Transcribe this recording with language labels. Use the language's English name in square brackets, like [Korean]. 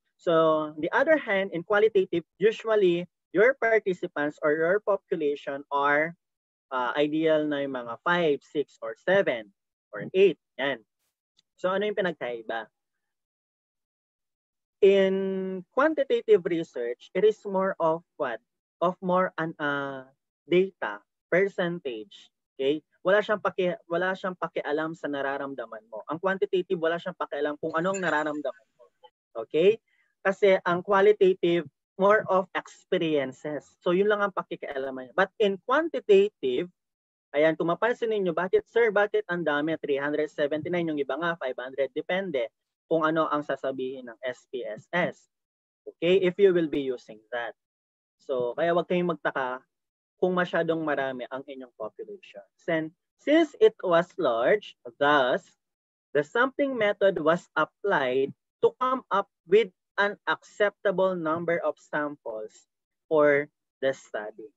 [English] So, on the other hand, in qualitative, usually your participants or your population are ideal [Filipino] na yung mga [English] 5, 6, or 7, or 8. Yan. [Filipino] So, ano yung pinagkaiba? [English] In quantitative research, it is more of what? Of more data, percentage. Okay? [Filipino] Wala siyang pakialam sa nararamdaman mo. Ang quantitative, wala siyang pakialam kung anong nararamdaman mo. Okay? Kasi ang [English] qualitative, more of experiences. [Filipino] So, yun lang ang pakikialaman niya. [English] But in quantitative, [Filipino] ayan, kung mapansin ninyo, bakit ang dami? 379, yung iba nga, 500, depende kung ano ang sasabihin ng SPSS. Okay, [English] if you will be using that. [Filipino] So, kaya wag kayong magtaka kung masyadong marami ang inyong population. [English] And since it was large, thus, the sampling method was applied to come up with an acceptable number of samples for the study.